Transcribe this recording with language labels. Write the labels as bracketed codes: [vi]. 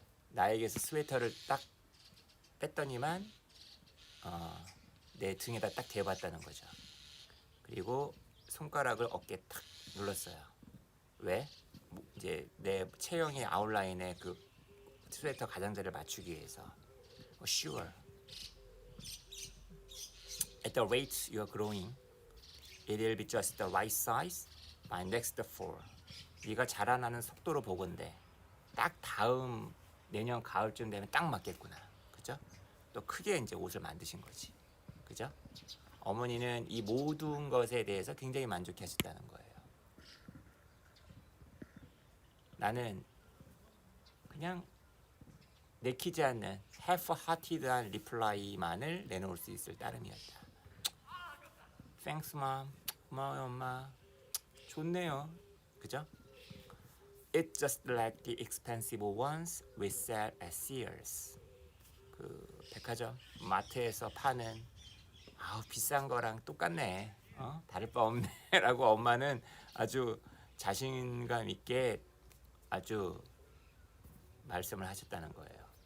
[ko] 나에게서 스웨터를 딱 뺐더니만 내 등에다 딱 대봤다는 거죠. 그리고 손가락을 어깨에 탁 눌렀어요. 왜? 이제 내 체형의 아웃라인에 그 스웨터 가장자리를 맞추기 위해서. [en] Sure. At the rate you are growing, it will be just the right size by next fall. [ko] 네가 자라나는 속도로 보건대 딱 다음 내년 가을쯤 되면 딱 맞겠구나. 그죠? 또 크게 이제 옷을 만드신 거지. 그죠? 어머니는 이 모든 것에 대해서 굉장히 만족하셨다는 거예요. 나는 그냥 내키지 않는 half-hearted한 리플라이만을 내놓을 수 있을 따름이었다. [en] Thanks, mom. [ko] 고마워요, 엄마. 좋네요. 그죠? [en] It's just like the expensive ones we sell at Sears. [ko] 그 백화점 마트에서 파는 비싼 거랑 똑같네. 다를 바 없네라고 엄마는 아주 자신감 있게 아주 말씀을 하셨다는 거예요.